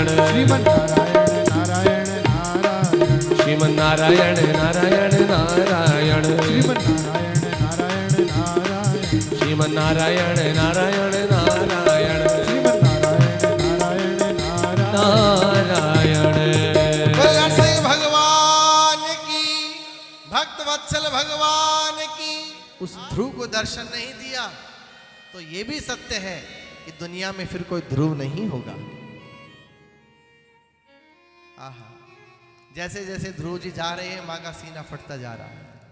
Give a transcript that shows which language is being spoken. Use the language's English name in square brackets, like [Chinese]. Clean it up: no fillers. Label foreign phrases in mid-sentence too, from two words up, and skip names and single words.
[Hindi] श्रीमन नारायण नारायण नारायण श्रीमन नारायण नारायण नारायण श्रीमन नारायण नारायण नारायण श्रीमन नारायण नारायण नारायण श्रीमन नारायण नारायण नारायण श्रीमन नारायण नारायण नारायण कल्याण सिंह भगवान की भक्तवत्सल भगवान की उस ध्रुव को दर्शन नहीं दिया तो ये भी सत्य है कि दुनिया में फिर कोई ध्रुव नहीं होगा। आहा, जैसे जैसे ध्रुव जी जा रहे हैं माँ का सीना फटता जा रहा है।